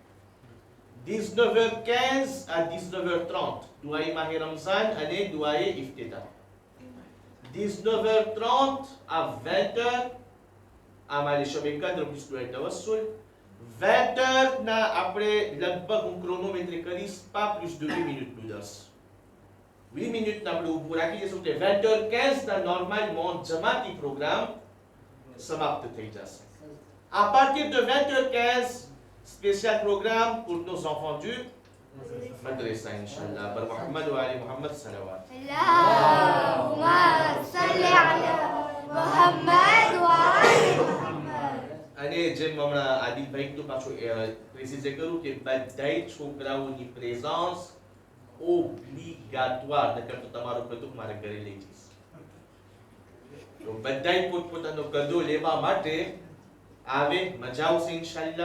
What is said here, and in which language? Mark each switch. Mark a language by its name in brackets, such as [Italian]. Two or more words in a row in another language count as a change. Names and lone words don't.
[Gujarati] 19h15 à 19h30 દુઆએ માહે રમઝાન અને દુઆએ ઇફ્તિતાહ. 19h30 à 20h આમાલે શબ કદ્ર plus દુઆએ તવસ્સુલ. 20h ના આપણે લગભગ હું ક્રોનોમેટ્રી કરીશ [French] pas plus de 8 minutes plus 10. [Gujarati] 8 minutes આપણે ઊભું રાખી દઈશું એટલે 20h15 ના નોર્માlement જમાતી પ્રોગ્રામ સમાપ્ત થઈ જશે. [French] À partir de 20h15 spécial programme pour nos enfants du madrasa inshallah. [Arabic] Bar محمد وآل محمد صلوات. اللهم صل على محمد وآل محمد. [Gujarati] અને જેમ હમણાં આદિલભાઈ તો પાછું પ્રેસિઝ કરું કે બધાય છોકરાઓની [French] présence obligatoire, [Gujarati] નકર તો તમારું બધું મારે ઘરે લઈ જઈશ. તો બધાય પોતપોતાનો કદો લેવા માટે આવે, મજા આવશે ઇન્શાલ્લાહ.